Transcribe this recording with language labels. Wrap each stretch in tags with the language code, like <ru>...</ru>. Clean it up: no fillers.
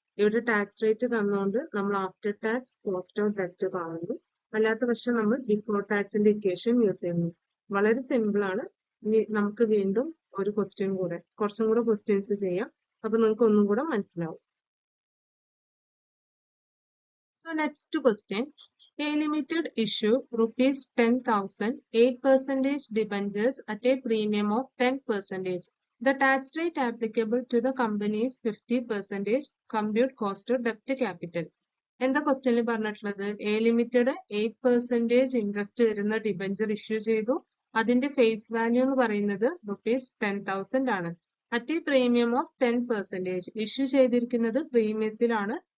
<ml>ഇവിടെ tax rate തന്നുകൊണ്ട് നമ്മൾ ആഫ്റ്റർ ടാക്സ് കോസ്റ്റ് ഓഫ് ഡെപ്റ്റ് കാണുന്നു. അല്ലാത്ത പക്ഷം നമ്മൾ ബിഫോർ ടാക്സിന്റെ ഇക്വേഷൻ യൂസ് ചെയ്യുന്നു. വളരെ സിമ്പിൾ ആണ്. ഇനി നമുക്ക് വീണ്ടും ഒരു ക്വസ്റ്റ്യൻ കൂടെ, കുറച്ചും കൂടെ ക്വസ്റ്റ്യൻസ് ചെയ്യാം. അപ്പൊ നിങ്ങൾക്ക് ഒന്നും കൂടെ മനസ്സിലാവും.</ml> <en>So next question, a limited issue ₹10,000 8% debentures at a premium of 10%. The tax rate applicable to the company is 50%. Compute cost of debt capital.</en> <ml>എന്താ ക്വസ്റ്റ്യനിൽ പറഞ്ഞിട്ടുള്ളത്? എ ലിമിറ്റഡ് 8% ഇൻട്രസ്റ്റ് വരുന്ന ഡിബഞ്ചർ ഇഷ്യൂ ചെയ്തു. അതിന്റെ ഫേസ് വാല്യൂ എന്ന് പറയുന്നത് ₹10,000 ആണ്.</ml> <en>At a premium of 10%.</en> <ml>Issue ചെയ്തിരിക്കുന്നത് പ്രീമിയത്തിലാണ്.</ml>